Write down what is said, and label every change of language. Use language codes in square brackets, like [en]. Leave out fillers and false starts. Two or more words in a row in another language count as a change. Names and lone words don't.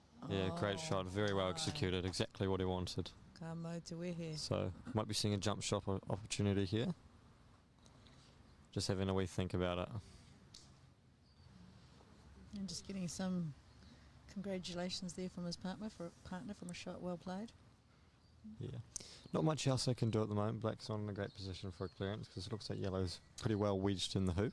[en] Yeah, great shot, very well executed, exactly what he wanted. [mi] Ka mau te wehe. [en] So, might be seeing a jump shot opportunity here. Just having a wee think about it. And just getting some congratulations there from his partner from a shot well played. Yeah. Not much else they can do at the moment. Black's not in a great position for a clearance because it looks like yellow's pretty well wedged in the hoop.